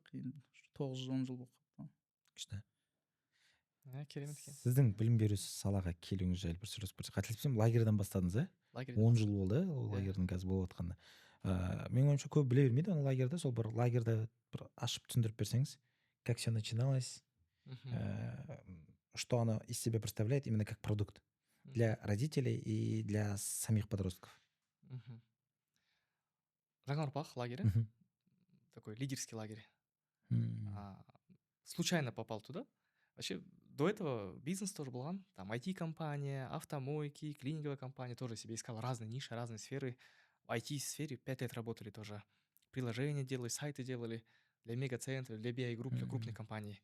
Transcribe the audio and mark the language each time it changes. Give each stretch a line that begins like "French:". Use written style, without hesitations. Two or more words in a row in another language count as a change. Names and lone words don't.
Kazakh: 9-10 жыл болып қалды. Күшті. Керемет екен. Сіздің білім беру салаға келуіңіз жайлы бір сөйлесіп көрсек. Қателеспесем, лагерьден бастадыңыз, 10 жыл болды, ол лагерьдің қазір болып жатқанда. Мен ойымша көп біле бермейді оны лагерьді. Сол бір лагерьді бір ашып түсіндіріп берсеңіз,
Russian: как все начиналось, что оно из себя представляет именно как продукт для родителей и для самих подростков.
Kazakh: Жаңа ұрпақ лагері,
Russian: такой лидерский лагерь. Случайно попал туда. Вообще, до этого бизнес тоже был, там IT-компания, автомойки, клининговая компания, тоже себе искал разные ниши, разные сферы. В IT-сфере 5 лет работали тоже. Приложения делали, сайты делали для мегацентров, для BI-групп, для крупных компаний.